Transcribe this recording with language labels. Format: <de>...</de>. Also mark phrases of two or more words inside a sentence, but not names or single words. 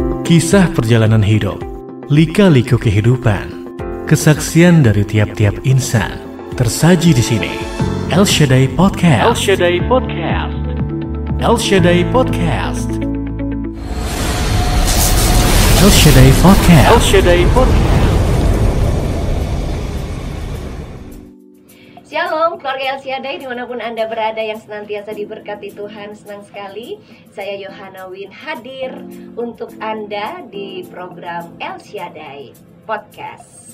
<id>Kisah perjalanan hidup, lika-liku kehidupan, kesaksian dari tiap-tiap insan tersaji di sini. El Shaddai Podcast. El Shaddai Podcast. El Shaddai Podcast. El Shaddai Podcast. El Shaddai Podcast. Shalom keluarga El Shaddai dimanapun Anda berada yang senantiasa diberkati Tuhan. Senang sekali saya Yohana Win hadir untuk Anda di program El Shaddai Podcast.</id>